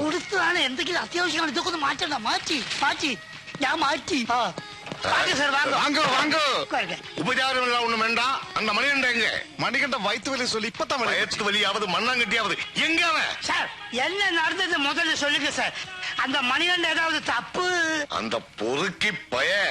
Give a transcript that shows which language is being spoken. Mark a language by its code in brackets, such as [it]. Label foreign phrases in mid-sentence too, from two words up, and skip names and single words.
[ml] കൊടുത്തതാണ്. എന്തെങ്കിലും അത്യാവശ്യമാണ്. ഇതൊക്കെ ഒന്ന് മാറ്റണ്ട. മാറ്റി ഞാൻ മാറ്റി. [ta] வாங்க வாங்க உபச்சாரம் எல்லாம் ஒண்ணு வேண்டாம். அந்த மணிகண்ட எங்க? மணிகண்ட வயிற்று வலி சொல்லி இப்பதான் வயிற்று வலியாவது மண்ணாங்கட்டியாவது எங்க அவன்? சார் என்ன நடந்தது முதல்ல சொல்லுங்க சார். அந்த மணிகண்ட ஏதாவது தப்பு? அந்த பொறுக்கி பய